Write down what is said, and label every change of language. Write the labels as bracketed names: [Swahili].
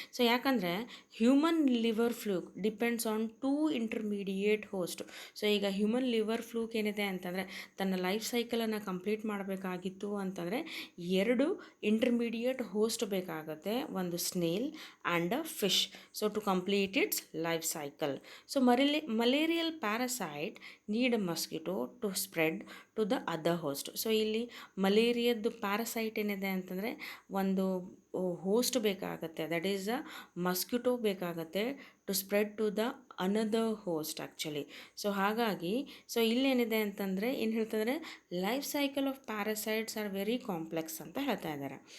[English] So ಯಾಕಂದರೆ human liver fluke depends on 2 intermediate host. [Kannada] So ಈಗ human liver fluke ಏನಿದೆ ಅಂತಂದರೆ ತನ್ನ ಲೈಫ್ ಸೈಕಲನ್ನು ಕಂಪ್ಲೀಟ್ ಮಾಡಬೇಕಾಗಿತ್ತು ಅಂತಂದರೆ 2 ಇಂಟರ್ಮೀಡಿಯೇಟ್ ಹೋಸ್ಟ್ ಬೇಕಾಗುತ್ತೆ, ಒಂದು snail and a fish. [English] So to complete its life cycle. So malarial parasite need a mosquito to spread to the other host. [Kannada] So ಇಲ್ಲಿ ಮಲೇರಿಯದ್ದು parasite ಏನಿದೆ ಅಂತಂದರೆ ಒಂದು ಹೋಸ್ಟ್ ಬೇಕಾಗುತ್ತೆ, [English] that is a mosquito [Kannada] ಬೇಕಾಗುತ್ತೆ [English] to spread to the another host [Kannada] actually. So ಹಾಗಾಗಿ so ಇಲ್ಲೇನಿದೆ ಅಂತಂದರೆ ಏನು ಹೇಳ್ತಿದ್ದಾರೆ, [English] life cycle of parasites are very complex [Kannada] ಅಂತ ಹೇಳ್ತಾ ಇದ್ದಾರೆ.